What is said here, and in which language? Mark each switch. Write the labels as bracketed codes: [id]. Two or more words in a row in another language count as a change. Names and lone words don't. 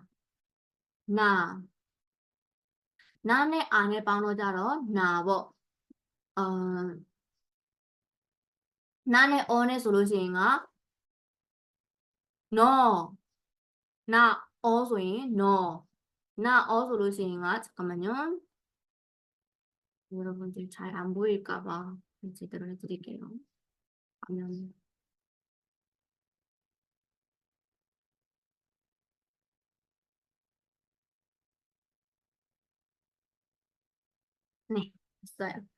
[my] နဲ့အာနဲ့ပေါင်းတော့ကြတော့နာပေါ့နာနဲ့အောနဲ့ဆိုလို့ရှိရင်က နော်နာအောဆိုရင်နော်နာအောဆိုလို့ရှိရင်က [ko] 잠깐만요 여러분들 잘 안 보일까 봐 제대로 해드릴게요 화면 네, 됐어요.